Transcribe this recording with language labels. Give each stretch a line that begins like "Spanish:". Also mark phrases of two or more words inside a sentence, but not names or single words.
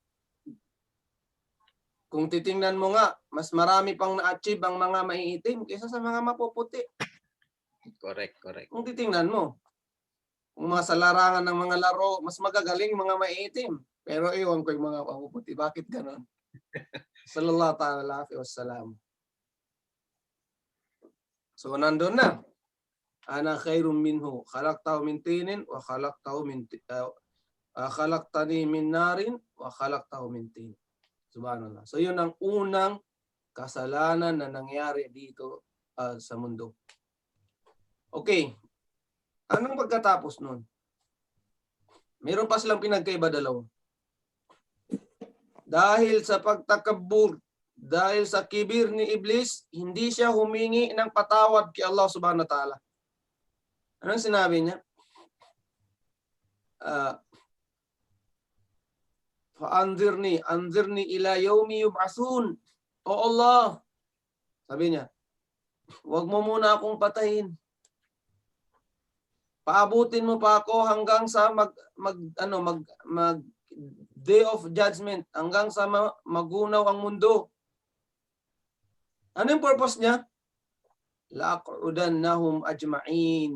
Filipino: Kung titingnan mo nga, mas marami pang na-achieve ang mga maiitim kaysa sa mga mapuputi. Correct. Kung titingnan mo, kung mga sa larangan ng mga laro, mas magagaling mga maiitim. Pero iwan ko yung mga mapuputi. Bakit ganon?
Arabic: صلى الله تعالى عليه وسلم.
Filipino: So nandun na.
Arabic: أنا خير منه. خلقته من طين وخلقتني من نار وخلقته من طين.
Filipino: Subhanallah. So yun ang unang kasalanan na nangyari dito sa mundo. Okay. Anong pagkatapos nun? Meron pa silang pinagkaiba dalawa. Dahil sa pagtakabur, dahil sa kibir ni Iblis, hindi siya humingi ng patawad kay Allah
Arabic: سبحانه وتعالى.
Filipino: Anong sinabi niya?
Arabic: أنظرني إلى يوم يبعثون.
Filipino: O Allah, sabi niya, huwag mo muna akong patayin. Paabutin mo pa ako hanggang sa mag
English: day of judgment,
Filipino: hanggang sa magunaw ang mundo. Ano yung purpose niya?
Arabic: لأقعدنهم أجمعين.